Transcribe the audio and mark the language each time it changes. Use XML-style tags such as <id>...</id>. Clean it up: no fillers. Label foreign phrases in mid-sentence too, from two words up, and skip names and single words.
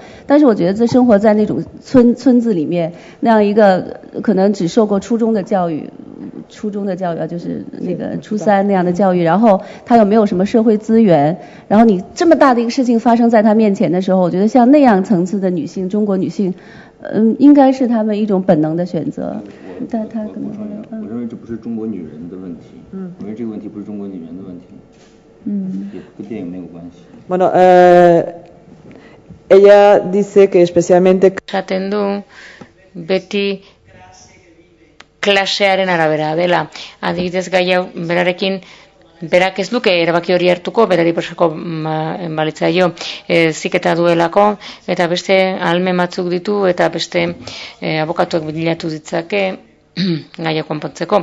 <zh>但是我觉得生活在那种村子里面，那样一个可能只受过初中的教育啊，就是那个初三那样的教育，然后他又没有什么社会资源，然后你这么大的一个事情发生在他面前的时候，我觉得像那样层次的女性，中国女性，应该是她们一种本能的选择。但她可能我认为这不是中国女人的问题，我认为这个问题不是中国女人的问题，也跟电影没有关系。</zh> <es>Bueno, ella dice que especialmente</es> <eu>esaten du beti klasearen arabera dela. Adibidez gai hau berarekin berak ez duke erabaki hori hartuko, berari pasako balitzaio ziketa duelako, eta beste ahalmen batzuk ditu, eta beste abokatuak bilatu ditzake gaia konpontzeko.</eu>